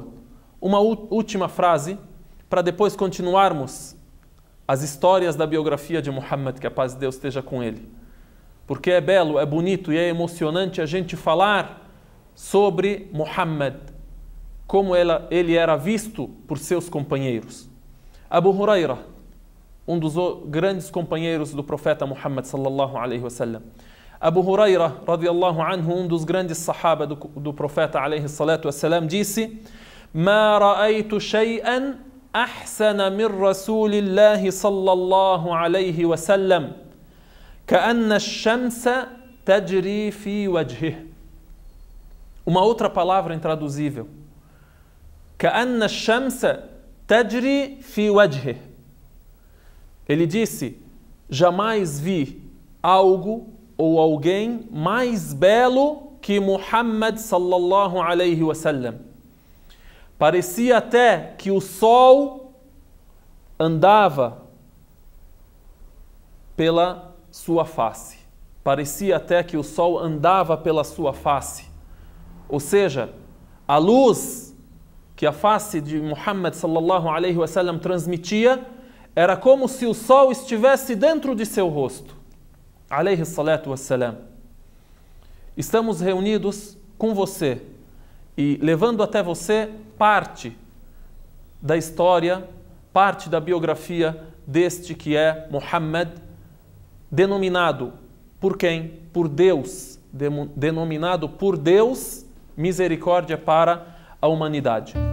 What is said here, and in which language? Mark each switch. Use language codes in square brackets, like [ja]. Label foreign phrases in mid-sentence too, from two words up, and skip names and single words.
[pt] Uma última frase, para depois continuarmos as histórias da biografia de Muhammad, que a paz de Deus esteja com ele. Porque é belo, é bonito e é emocionante a gente falar sobre Muhammad, como ele era visto por seus companheiros. Abu Huraira, um dos grandes companheiros do profeta Muhammad [ar] صلى الله عليه وسلم. Abu Huraira, رضي الله عنه, [pt] um dos grandes sahaba do profeta [ar] عليه الصلاة والسلام, disse: ما رأيت شيئا أحسن من رسول الله صلى الله عليه وسلم كأن الشمس تجري في وجهه. [pt] Uma outra palavra intraduzível. [ar] كأن الشمس تجري في وجهه. [pt] Ele disse: jamais vi algo ou alguém mais belo que Muhammad [ar] صلى الله عليه وسلم. [pt] Parecia até que o sol andava pela sua face. Parecia até que o sol andava pela sua face. Ou seja, a luz que a face de Muhammad [ar] صلى الله عليه وسلم [pt] transmitia era como se o sol estivesse dentro de seu rosto. [ar] عليه الصلاة والسلام. [pt] Estamos reunidos com você e levando até você parte da história, parte da biografia deste que é Muhammad, denominado por quem? Por Deus, denominado por Deus, misericórdia para a humanidade.